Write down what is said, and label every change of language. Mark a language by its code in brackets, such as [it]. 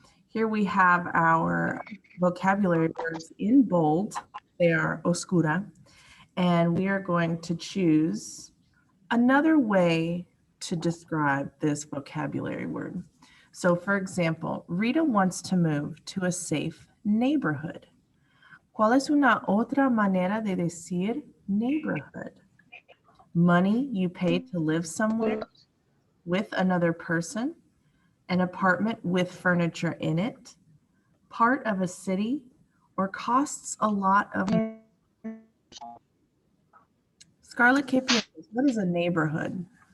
[en] Here we have our vocabulary words in bold. They are oscura. And we are going to choose another way to describe this vocabulary word. So for example, Rita wants to move to a safe neighborhood. [es] ¿Cuál es una otra manera de decir neighborhood? [en] Money you pay to live somewhere with another person, an apartment with furniture in it, part of a city, or costs a lot of money. Scarlett, [es] ¿qué piensas? [en] What is a neighborhood?